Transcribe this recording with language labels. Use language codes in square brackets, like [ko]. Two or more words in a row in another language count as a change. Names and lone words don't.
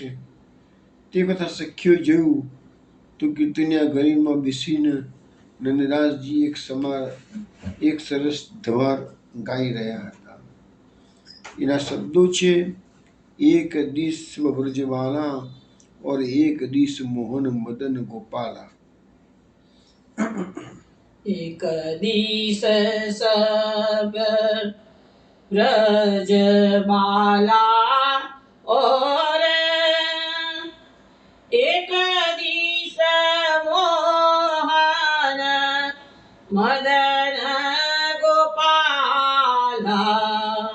[gu] તે વખત સખીઓએ જોયું તો કીર્તનિયા ગલીમાં બેસીને નંદદાસજી એક સરસ ધવાર ગાઈ રહ્યા હતા. એના શબ્દો છે, [bra] एक दिश ब्रजवाला और एक दिश मोहन मदन गोपाला. एक दिश सब ब्रजबाला और एक दिश मोहन मदन गोपाला.